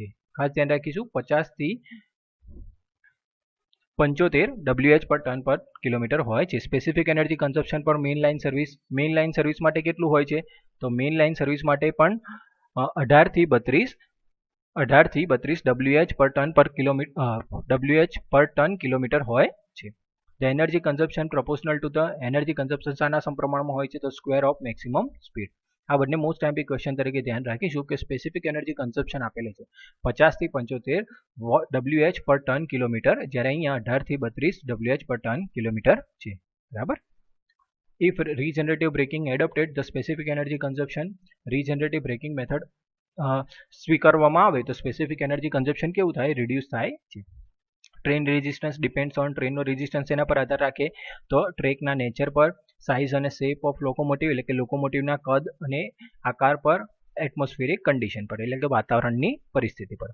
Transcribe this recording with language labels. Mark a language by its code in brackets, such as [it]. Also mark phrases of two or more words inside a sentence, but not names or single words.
[gu] ખાસ ધ્યાન રાખીશું, 50 થી 75 WH [en] per ton per kilometre [gu] હોય છે. [en] specific energy consumption per main line service [gu] માટે કેટલું હોય છે તો [en] main line service [gu] માટે પણ [en] 18 થી 32 WH per ton kilometre [gu] હોય છે. [en] The energy consumption proportional to the energy consumption [gu] શાના સમપ્રમાણમાં હોય છે તો [en] square of maximum speed. [gu] આ બંને [en] most time question [gu] તરીકે ધ્યાન રાખીશું કે [en] specific energy consumption [gu] આપેલું છે 50 થી 75 WH [en] per ton kilometre, [gu] જ્યારે અહીંયા 18 થી 32 WH [en] per ton kilometre [gu] છે, બરાબર. [en] If regenerative braking adopted the specific energy consumption, regenerative braking method [gu] સ્વીકારવામાં આવે તો [en] specific energy consumption [gu] કેવું થાય [en] રિડ્યુસ [gu] થાય છે. [en] train resistance depends on, [gu] ટ્રેનનો રેઝિસ્ટન્સ એના પર આધાર રાખે તો ટ્રેકના નેચર પર, [en] size and shape of locomotive, [gu] એટલે કે લોકોમોટિવના કદ અને આકાર પર, [en] atmospheric condition [gu] પર, એટલે કે વાતાવરણની પરિસ્થિતિ પર.